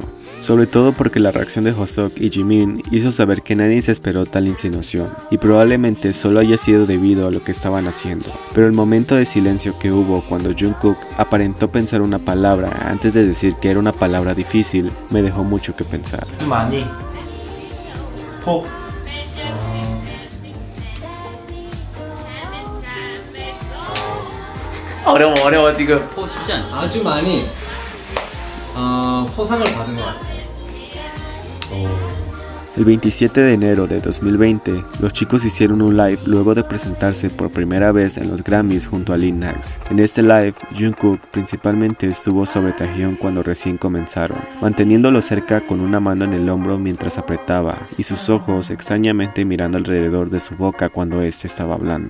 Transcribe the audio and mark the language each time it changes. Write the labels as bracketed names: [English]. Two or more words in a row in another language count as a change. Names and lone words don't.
[Spanish] Sobre todo porque la reacción de Hoseok y Jimin hizo saber que nadie se esperó tal insinuación, y probablemente solo haya sido debido a lo que estaban haciendo. Pero el momento de silencio que hubo cuando Jungkook aparentó pensar una palabra antes de decir que era una palabra difícil, me dejó mucho que pensar. [Korean] 어려워 지금. 포 쉽지 않지. 아주 많이 포상을 받은 것 같아요. [Spanish] El 27 de enero de 2020, los chicos hicieron un live luego de presentarse por primera vez en los Grammys junto a Lil Nas. En este live, Jungkook principalmente estuvo sobre Taehyun cuando recién comenzaron, manteniéndolo cerca con una mano en el hombro mientras apretaba, y sus ojos extrañamente mirando alrededor de su boca cuando este estaba hablando.